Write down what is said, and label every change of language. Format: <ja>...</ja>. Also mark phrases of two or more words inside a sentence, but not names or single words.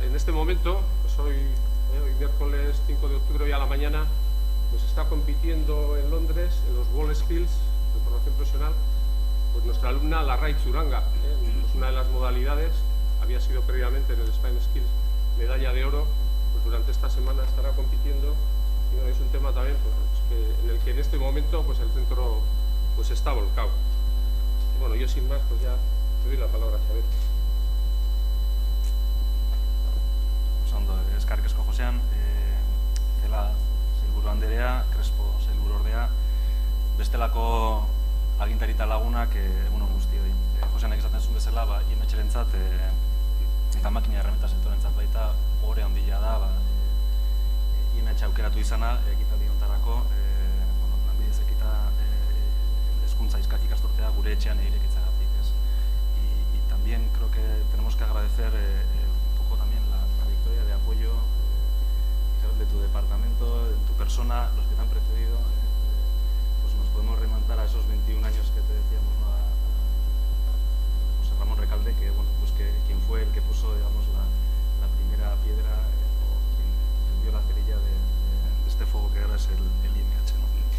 <es>En este momento, pues hoy miércoles 5 de octubre, hoy a la mañana, pues está compitiendo en Londres, en los WorldSkills de formación profesional, pues nuestra alumna Larraitz Uranga, pues una de las modalidades, había sido previamente en el Spain Skills medalla de oro, pues durante esta semana estará compitiendo, y bueno, es un tema también en el que en este momento pues el centro pues está volcado. Y bueno, yo sin más pues ya te doy la palabra, Xavier.</es> <eu>Ondo, eskerrik asko Josean, Celaá Sailburu Anderea, Crespo Sailburu Ordea, bestelako agintari eta lagunak, egunon guztioi. Joseanek esaten zuen bezala, IMH-rentzat eta makina herramienta sektorentzat baita ore handia da, IMH aukeratu izana ekitaldi hontarako, Lanbide Heziketa hezkuntza ikasturtea gure etxean irekitzagatik, ez.</eu> <es>Y también creo que tenemos que agradecer un poco también la trayectoria de apoyo de tu departamento, de tu persona, los que te han precedido. Pues nos podemos remontar a esos 21 años que te decíamos, ¿no? A José Ramón Recalde, que bueno, pues quien fue el que puso, digamos, la primera piedra o quien encendió la cerilla de este fuego que ahora es el IMH, ¿no?</es>